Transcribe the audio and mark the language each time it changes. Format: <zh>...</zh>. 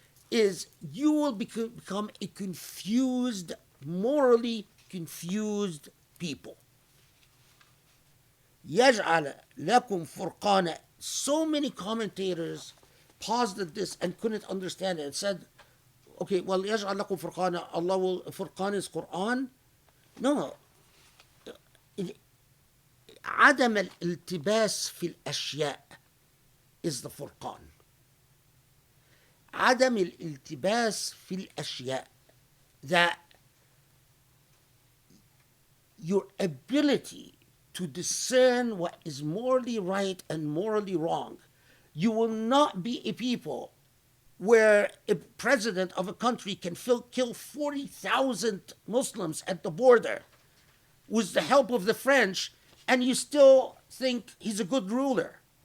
<en>is you will become a confused, morally confused people.</en> <ar>يَجْعَلَ لَكُمْ فُرْقَانًا.</ar> <en>So many commentators paused at this and couldn't understand it and said, okay, well,</en> <ar>يَجْعَلَ لَكُمْ فُرْقَانًا,</ar> <en>Allah will, Furqan is Quran? No.</en> <ar>عدم الالتباس في الأشياء</ar> <en>is the Furqan.</en> <ar>عدم الالتباس في الأشياء,</ar> <en>that your ability to discern what is morally right and morally wrong. You will not be a people where a president of a country can kill 40,000 Muslims at the border with the help of the French, and you still think he's a good ruler.</en>